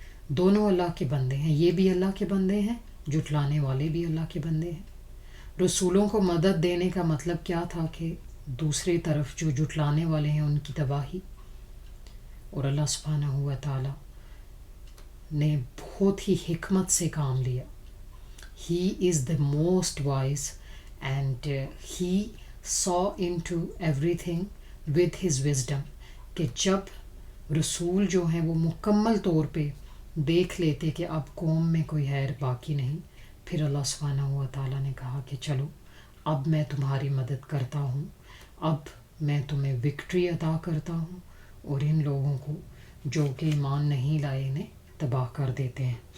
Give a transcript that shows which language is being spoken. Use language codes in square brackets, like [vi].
[ur] دونوں اللہ کے بندے ہیں، یہ بھی اللہ کے بندے ہیں، جھٹلانے والے بھی اللہ کے بندے ہیں. رسولوں کو مدد دینے کا مطلب کیا تھا کہ دوسری طرف جو جھٹلانے والے ہیں ان کی تباہی. اور اللہ سبحانہ و تعالی نے بہت ہی حکمت سے کام لیا. [en] He is the most wise and he saw into everything with his wisdom. [ur] کہ جب رسول جو ہیں وہ مکمل طور پہ دیکھ لیتے کہ اب قوم میں کوئی خیر باقی نہیں، پھر اللہ سبحانہ و تعالیٰ نے کہا کہ چلو اب میں تمہاری مدد کرتا ہوں، اب میں تمہیں وکٹری عطا کرتا ہوں، اور ان لوگوں کو جو کہ ایمان نہیں لائے انہیں تباہ کر دیتے ہیں.